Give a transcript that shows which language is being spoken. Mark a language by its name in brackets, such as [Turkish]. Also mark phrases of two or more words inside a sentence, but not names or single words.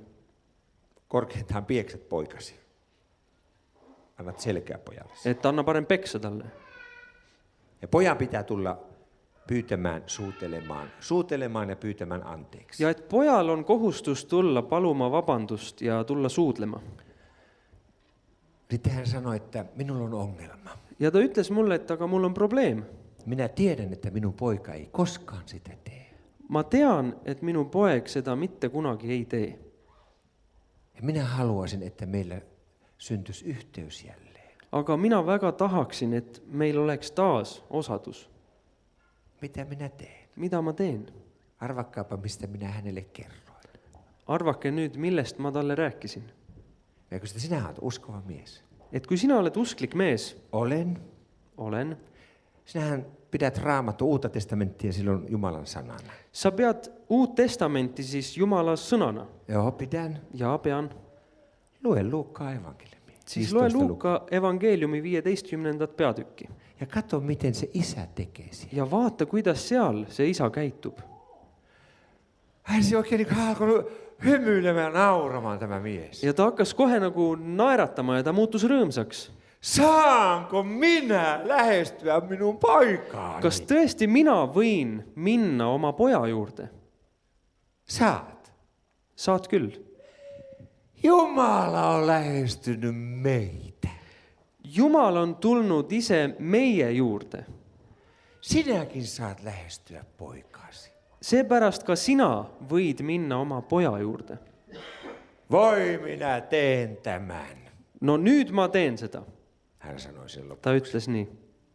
[Finnish] Korkeintaan pieksät poikasi. Annat selkää pojalle. [Estonian] Et anna parem peksa talle. [Finnish] Ja pojan pitää tulla pyytämään, suutelemaan ja pyytämään anteeksi. [Estonian] Ja et pojal on kohustus tulla paluma vabandust ja tulla suudlema. [Finnish] Sitten hän sanoi, että minulla on ongelma. [Estonian] Ja ta ütles mulle, et aga mul on probleem. [Finnish] Minä tiedän, että minun poika ei koskaan sitä tee. [Estonian] Ma tean, et minu poeg seda mitte kunagi ei tee. [Finnish] Ja minä haluaisin, että meillä syntyisi yhteys jälleen. [Estonian] Aga mina väga tahaksin, et meil oleks taas osadus. [Finnish] Mitä minä teen? [Estonian] Mida ma teen? [Finnish] Arvakkaapa, mistä minä hänelle kerroin. [Estonian] Arvake nüüd, millest ma talle rääkisin. [Finnish] Ja kun sinä olet uskova mies. [Estonian] Et kui sina oled usklik mees, [Finnish] Olen. [Estonian] olen, [Finnish] Sinähän pidät Raamattu uutta testamenttia silloin Jumalan sanana. [Estonian] sa pead Uut Testamenti siis Jumala sõnana. [Finnish] Joo, pidän. [Estonian] Ja pean. [Finnish] Lue Luukkaan evankeliumi. [Estonian] Siis loe Luuka evangeeliumi 15. peatükki. [Finnish] Ja katso, miten se isä tekee siellä. [Estonian] Ja vaata, kuidas seal see isa käitub. [Finnish] Hän se oikein niin alkoi hymyilemään ja nauramaan tämä mies. [Estonian] Ja ta hakkas kohe nagu naeratama ja ta muutus rõõmsaks. [Finnish] Saanko minä lähestyä minun poikaani? [Estonian] Kas tõesti mina võin minna oma poja juurde? [Finnish] Saat. [Estonian] Saad küll. [Finnish] Jumala on lähestynyt meitä. [Estonian] Jumal on tulnud ise meie juurde. [Finnish] Sinäkin saat lähestyä poikaasi. [Estonian] Seepärast ka sina võid minna oma poja juurde. [Finnish] Voi, minä teen tämän. [Estonian] No nüüd ma teen seda. [Finnish] Hän sanoi silloin. [Estonian] Ta ütles nii.